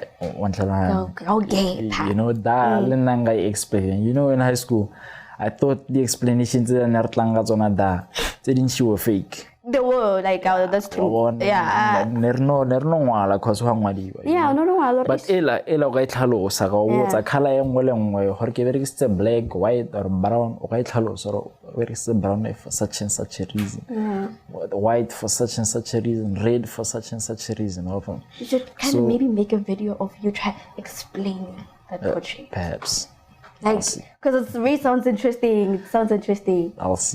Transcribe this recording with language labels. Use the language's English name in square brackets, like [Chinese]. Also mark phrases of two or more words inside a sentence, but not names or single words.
[English] okay. You know, that I explain. You know, in high school, I thought the explanations didn't were fake. They were like, that's true. Yeah. No, but [Tswana] ela ga itlhalosa ga o tsa color e nngwe le nngwe gore ke berekisitse [English] black, white or brown, [Tswana] o ga itlhalosa gore o berekisitse [English] brown for such and such a reason, white for such and such a reason, red for such and such a reason. You should kind of maybe make a video of you try explaining that portrait. Perhaps. Like, because it really sounds interesting. It sounds interesting. I'll see.